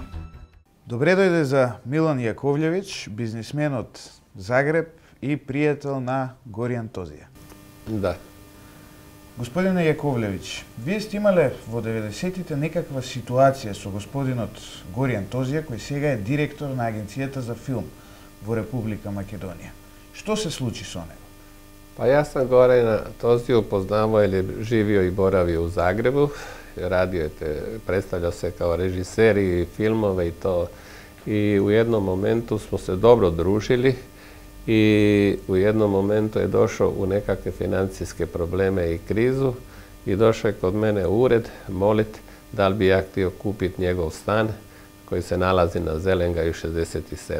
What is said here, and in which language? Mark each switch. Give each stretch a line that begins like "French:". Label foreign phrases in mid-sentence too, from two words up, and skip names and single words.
Macedonian: Добре дојде за Милан Јаковљевиќ, бизнисмен од Загреб и пријател на Горијан Тозија. Да. Господине Јаковљевиќ, вие сте имале во 90-тите некаква ситуација со господинот Горијан Тозија, кој сега е директор на Агенцијата за филм во Република Македонија. Што се случи со него?
Croatian: Pa ja sam Gorijana Toziju poznavao jer je živio i boravio u Zagrebu. Radio je predstavljao se kao režiser i filmove i to. I u jednom momentu smo se dobro družili i u jednom momentu je došao u nekakve financijske probleme i krizu i došao je kod mene u ured molit da li bi ja htio kupiti njegov stan koji se nalazi na Zelengaju 67.